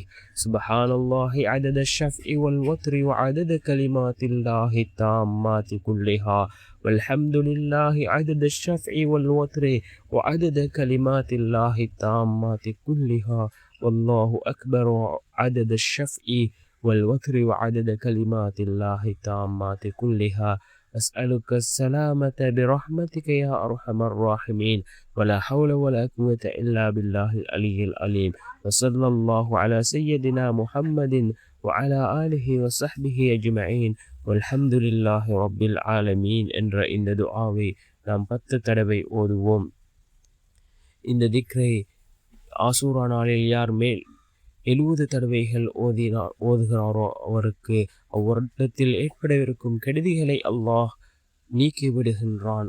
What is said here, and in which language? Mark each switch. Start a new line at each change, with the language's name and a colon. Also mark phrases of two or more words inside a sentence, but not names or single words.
Arabic: سبحان الله عدد الشفع والوتر وعدد كلمات الله التامات كلها والحمد لله عدد الشفع والوتر وعدد كلمات الله التامات كلها والله أكبر عدد الشفع والوتر وعدد كلمات الله التامات كلها. أسألك السلامة برحمتك يا أرحم الراحمين ولا حول ولا قوة إلا بالله العلي العليم. وصلى الله على سيدنا محمد وعلى آله وصحبه أجمعين والحمد لله رب العالمين
Tamil: என்ற இந்த துஆவை நாம் 10 தடவை ஓதுவோம். இந்த திக்ரை ஆஷூரா நாளில் யார் மேல் 70 தடவைகள் ஓதுகிறாரோ அவருக்கு அவ்வருடத்தில் ஏற்படவிருக்கும் கெடுதிகளை அல்லாஹ் நீக்கி விடுகின்றான்.